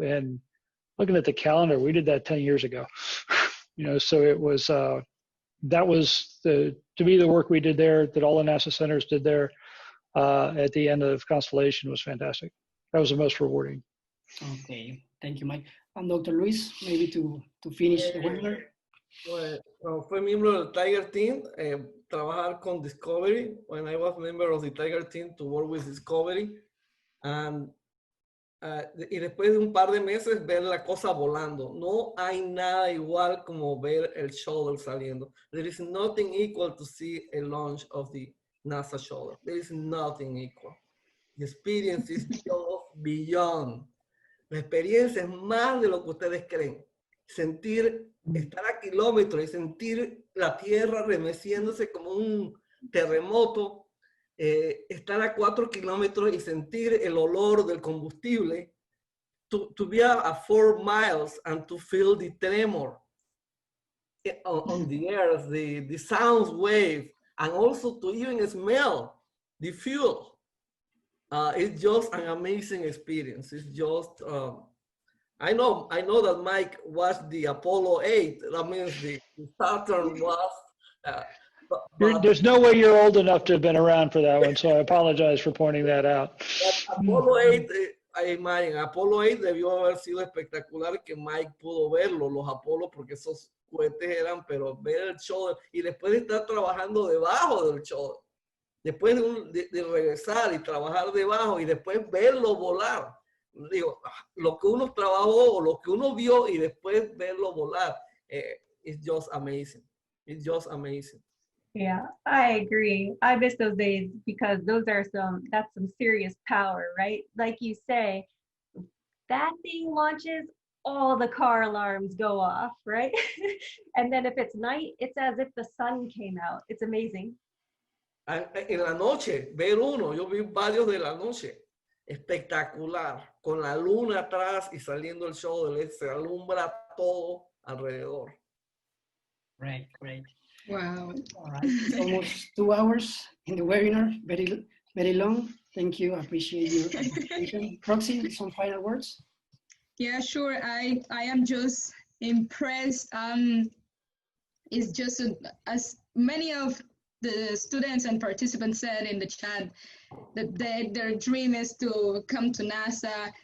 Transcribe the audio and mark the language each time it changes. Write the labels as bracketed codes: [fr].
[en] And looking at the calendar, we did that 10 years ago. So it was, that was to me, the work we did there, that all the NASA centers did there at the end of Constellation was fantastic. That was the most rewarding. Okay, thank you, Mike. And Dr. Luis, maybe to finish the webinar. [es] Well, fue miembro del Tiger Team, trabajar con Discovery. [en] When I was member of the Tiger Team, to work with Discovery. [es] And, y después de un par de meses, ver la cosa volando. No hay nada igual como ver el shuttle saliendo. [en] There is nothing equal to see a launch of the NASA shuttle. There is nothing equal. The experience is beyond. [es] La experiencia es más de lo que ustedes creen. sentir, estar a kilómetros y sentir la tierra remeciéndose como un terremoto, estar a 4 kilómetros y sentir el olor del combustible, [en] to be a 4 miles and to feel the tremor on the earth, the sound wave, and also to even smell the fuel. It's just an amazing experience. It's just, I know that Mike watched the Apollo 8. That means the Saturn was. There's no way you're old enough to have been around for that one, so I apologize for pointing that out. [es] Apollo 8, en Apollo 8 debió haber sido espectacular que Mike pudo verlo, los Apolo, porque esos cohetes eran, pero ver el show y después de estar trabajando debajo del show, después de regresar y trabajar debajo y después verlo volar. Digo, lo que uno trabajó o lo que uno vio y después verlo volar, [en] it's just amazing. It's just amazing. Yeah, I agree. I miss those days because that's some serious power, right? Like you say, that thing launches, all the car alarms go off, right? And then if it's night, it's as if the sun came out. It's amazing. [es] En la noche, ver uno, yo vi varios de la noche, espectacular, con la luna atrás y saliendo el show del este, se alumbra todo alrededor. [en] Great, great. Wow. All right, it's almost 2 hours in the webinar, very, very long. Thank you, I appreciate your participation. Roxy, some final words? Yeah, sure. I am just impressed. It's just as many of the students and participants said in the chat that their dream is to come to NASA.